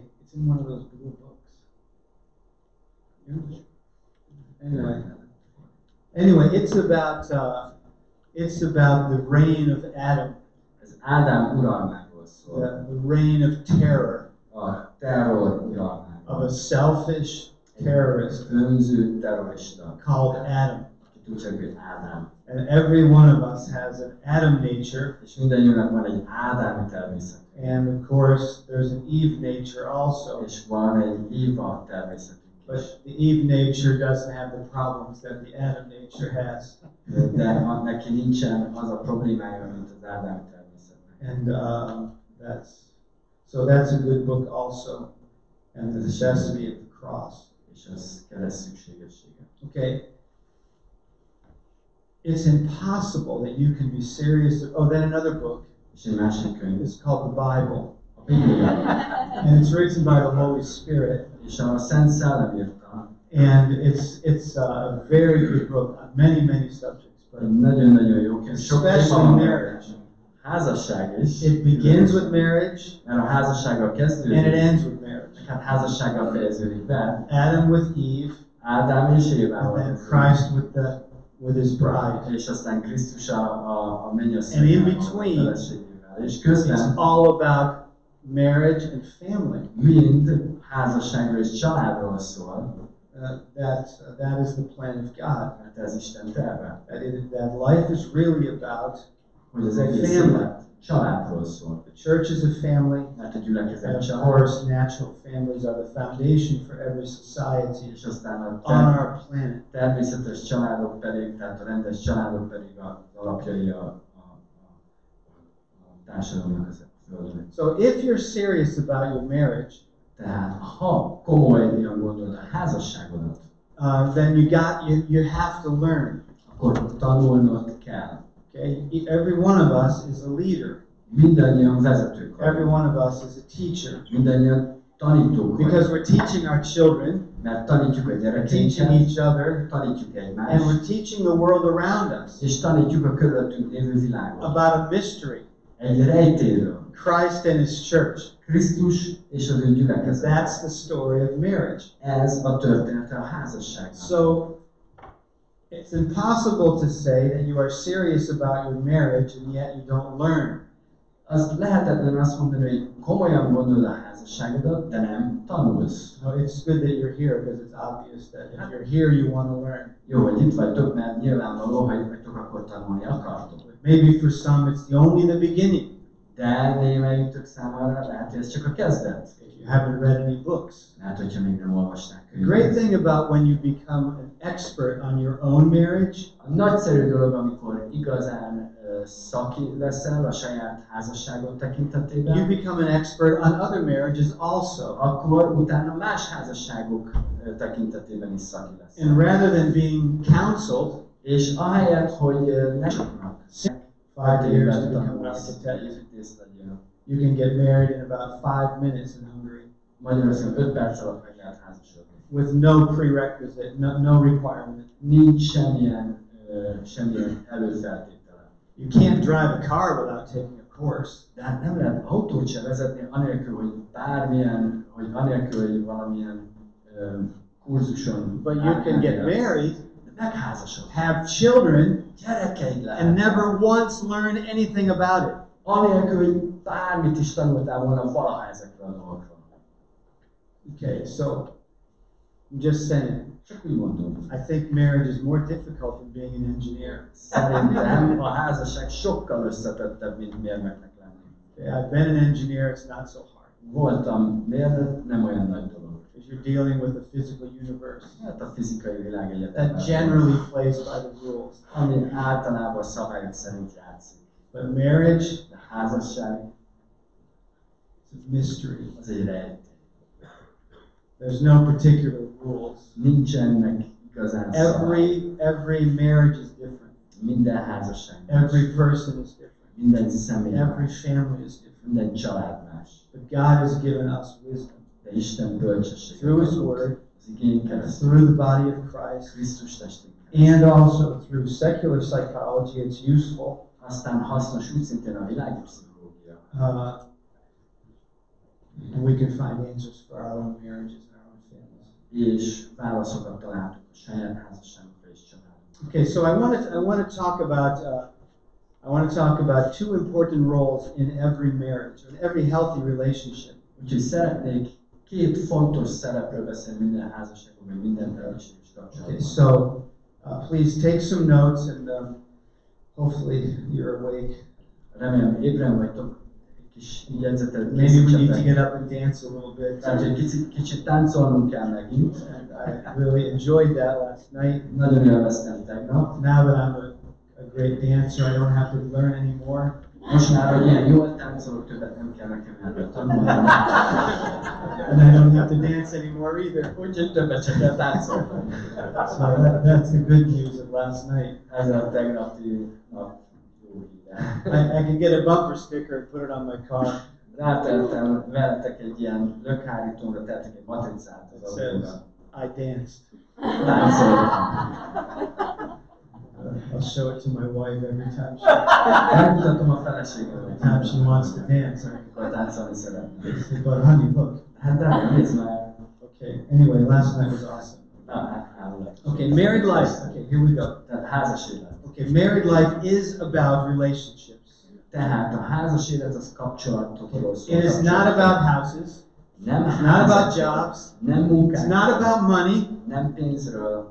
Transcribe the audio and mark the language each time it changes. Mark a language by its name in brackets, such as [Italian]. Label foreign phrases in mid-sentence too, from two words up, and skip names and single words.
[English] It's in one of those blue books. Anyway, it's about the reign of Adam, [Hungarian] Ez Ádám uralmáról szól, [English] the reign of terror, [Hungarian] a terror [English] of [Hungarian] uralmáról. [English] a selfish terrorist [Hungarian] Önző terrorista, [English] called Adam. [Hungarian] akit úgy hívjuk, hogy Ádám. [English] And every one of us has an Adam nature, [Hungarian] És mindannyiunknak van egy ádámi természet. [English] and of course there's an Eve nature also. [Hungarian] És van egy Éva természetünk is. [English] But the Eve nature doesn't have the problems that the Adam nature has. [Hungarian] De neki nincsen az a problémája, mint az Ádámi természetnek. [English] And that's a good book also. And the necessity of the cross. [Hungarian] És ez kereszt szükségessége. [English] Okay. It's impossible that you can be serious. Oh, then another book [Hungarian] És egy másik könyv, [English] is called the Bible. [Hungarian] a Biblia. [English] And it's written by the Holy Spirit. [Hungarian] És a Szent Szellem írta, [English] And it's a very good book on many subjects. But [Hungarian] Nagyon-nagyon jó könyv. Sok téma [English] especially [Hungarian] van [English] marriage. [Hungarian] Házasság is. [English] It begins with marriage [Hungarian] Mert a házassággal [English] and it [Hungarian] kezdődik. [English] ends with marriage. [Hungarian] Hát házassággal fejeződik be. [English] Adam with Eve, [Hungarian] Ádám és [English] and [Hungarian] Évával [English] then [Hungarian] kezdődik. [English] Christ with his bride. [Hungarian] És aztán Krisztus a [English] And in [Hungarian] mennyasszonyával, a [English] between, [Hungarian] feleségével. És [English] It's [Hungarian] közben [English] all about marriage and family. [Hungarian] mind házasságról és családról szól. [English] That is the plan of God. [Hungarian] Mert ez Isten terve. [English] That life is really about [Hungarian] Hogy az egész [English] family. [Hungarian] élet családról szól. [English] The church is a family, [Hungarian] Mert a gyülekezet [English] and of [Hungarian] család. [English] course, natural families are the foundation for every society [Hungarian] És aztán a [English] on our planet. [Hungarian] természetes családok pedig, tehát a rendes családok pedig az alapjai a társadalomnak az földön. [English] So, if you're serious about your marriage, [Hungarian] Tehát ha komolyan gondolod a házasságodat, [English] then you have to learn. [Hungarian] akkor tanulnod kell. [English] Okay, every one of us is a leader. [Hungarian] Mindannyian vezetők [English] Every [Hungarian] vagyunk. [English] one of us is a teacher. [Hungarian] Mindannyian tanítók [English] Because [Hungarian] vagyunk. [English] we're teaching our children, [Hungarian] Mert tanítjuk a [English] teaching [Hungarian] gyerekeinket, [English] each other, [Hungarian] tanítjuk [English] and [Hungarian] egymást, [English] we're teaching the world around us [Hungarian] és tanítjuk a körülöttünk lévő világot. [English] about a mystery, [Hungarian] Egy rejtéről. [English] Christ and his church. [Hungarian] Krisztus és az ő gyülekezet. [English] That's the story of marriage. [Hungarian] Ez a története a házasságnak. [English] So it's impossible to say that you are serious about your marriage and yet you don't learn. [Hungarian] Az lehetetlen azt mondani, hogy komolyan gondolod a házasságodat, de nem tanulsz. [English] No, it's good that you're here because it's obvious that if you're here, you want to learn. [Hungarian] Jó, hogy itt vagytok, mert nyilvánvaló, ha itt vagytok, akkor tanulni akartok. [English] Maybe for some it's only the beginning. [Hungarian] De némelyiktek számára lehet, hogy ez csak a kezdet. [English] If you haven't read any books. [Hungarian] Lehet, hogyha még nem olvasták [English] The great [Hungarian] könyvet. [English] thing about when you become an expert on your own marriage [Hungarian] A nagyszerű dolog, amikor igazán szaki leszel a saját házasságot [English] you [Hungarian] tekintetében, [English] become an expert on other marriages also. [Hungarian] akkor utána más házasságok tekintetében is szaki leszel. [English] And rather than being counseled, [Hungarian] És ahelyett, hogy ne csapnak, [English] 5 years to become an architect, you can get married in about 5 minutes in Hungary [Hungarian] Magyarországon 5 perc alatt meg lehet házasodni. [English] with no prerequisite, no requirement. [Hungarian] Nincs semmilyen előfeltétele. [English] You can't drive a car without taking a course. [Hungarian] De hát nem lehet autót sem vezetni anélkül, hogy valamilyen kurzuson [English] But you can get married, [Hungarian] De megházasodni. [English] have children, [Hungarian] Gyerekeid lehet. [English] and never once learn anything about it. [Hungarian] Anélkül, hogy bármit is tanultál volna valaha ezekről a dolgokról. [English] Okay, so I'm just saying, [Hungarian] Csak úgy mondom. [English] I think marriage is more difficult than being an engineer. [Hungarian] Szerintem a házasság sokkal összetettebb, mint mérnöknek lenni. [English] Okay, I've been an engineer, it's not so hard. [Hungarian] Voltam mérnök, nem olyan nagy dolog. [English] Because you're dealing with the physical universe [Hungarian] Hát a fizikai világ egyetemben. [English] that generally plays by the rules. [Hungarian] Ami általában a szabályok szerint játszik. [English] But marriage [Hungarian] De a házasság [English] is a mystery. [Hungarian] az egy rejtély. [English] There's no particular rules. [Hungarian] Nincsenek igazán szabályok. [English] Every marriage is different. [Hungarian] Minden házasság más. [English] Every person is different. [Hungarian] Minden személy [English] Every [Hungarian] más. [English] family is different. [Hungarian] Minden család más. [English] But God has given us wisdom [Hungarian] De Isten bölcsessége [English] through His Word, [Hungarian] az igény keresztül, [English] through the body of Christ, [Hungarian] Krisztus testén [English] and also through secular psychology. It's useful. [Hungarian] Aztán hasznos úgy szintén a világi pszichológia. [English] And we can find answers for our own marriages and our own families. [Hungarian] És válaszokat találtuk a saját házasságunkra és családunkra. [English] Okay, so I want to talk about two important roles in every marriage, in every healthy relationship. [Hungarian] Úgyhogy szeretnék két fontos szerepről beszélni minden házasságban, vagy minden természetes [English] Okay, [Hungarian] kapcsolatban. [English] so please take some notes, and hopefully you're awake. [Hungarian] Remélem ébren vagytok, egy kis jegyzetet [English] Maybe we need to [Hungarian] készítsetek. [English] get up and dance a little bit. [Hungarian] Tehát, hogy kicsit táncolnunk kell megint. [English] And I really enjoyed that last night. [Hungarian] Nagyon élveztem tegnap. [English] Now that I'm a great dancer, I don't have to learn anymore. [Hungarian] Most már, hogy ilyen jól táncolok, többet nem kell nekem erről tanulni. [English] And I don't have to dance anymore either. [Hungarian] Úgyhogy többet csak kell táncolni. [English] So that's the good news of last night. [Hungarian] Ez a tegnapi nap jó híre. [English] I can get a bumper sticker and put it on my car. [Hungarian] Ráteltem veletek egy ilyen lökhárítóra, tettek egy matricát [English] It [Hungarian] az [English] says, [Hungarian] autóra. [English] I danced. [Hungarian] Táncoltam. [English] I'll show it to my wife every time [Hungarian] Megmutatom a feleségemnek. [English] she wants to dance. [Hungarian] Amikor táncolni szeretne. [English] I say, but honey, look. [Hungarian] Hát de nézd már. [English] Okay, anyway, last night was awesome. [Hungarian] Na, hát háborúlag. [English] Okay, married life. Okay, here we go. [Hungarian] Tehát házas élet. [English] Okay, married life is about relationships. [Hungarian] Tehát a házas élet az kapcsolatokról szól. [English] It is not about houses. [Hungarian] Nem [English] It's not about [Hungarian] házasság, [English] jobs. [Hungarian] nem [English] It's [Hungarian] munkák, [English] not about money. [Hungarian] nem pénzről,